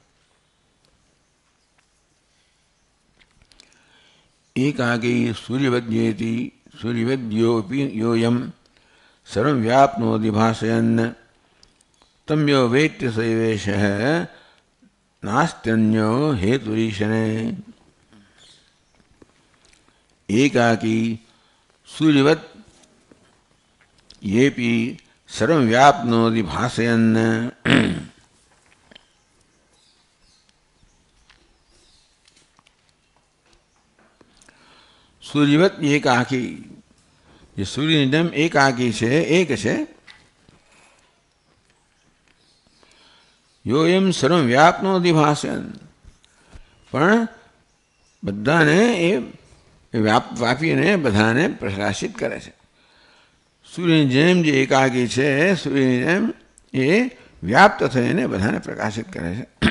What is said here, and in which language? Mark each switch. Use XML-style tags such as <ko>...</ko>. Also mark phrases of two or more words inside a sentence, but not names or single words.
<sa>એકાકી સૂર્યવદ્યેતિ સૂર્યવદ્યોપી યોયમ સર્વં વ્યાપ્નોતિ ભાસયન તમ યો વેત્ય સૈવેશઃ નાસ્ત્યન્યો હેતુરીશને. एकाकी सूर्यवत् येपि सर्वं व्याप्नोति भासयन्. सूर्यवत् एकाकी,</sa> <gu>ये सूर्यની જેમ એકાકી છે, એક છે.</gu> <sa>યોયમ સર્વં વ્યાપ્નોતિ ભાસયન,</sa> <gu>પણ બધાને એ વ્યાપીને બધાને પ્રકાશિત કરે છે. સૂર્યની જેમ જે એકાકી છે, સૂર્યની જેમ એ વ્યાપ્ત થઈને બધાને પ્રકાશિત કરે છે.</gu>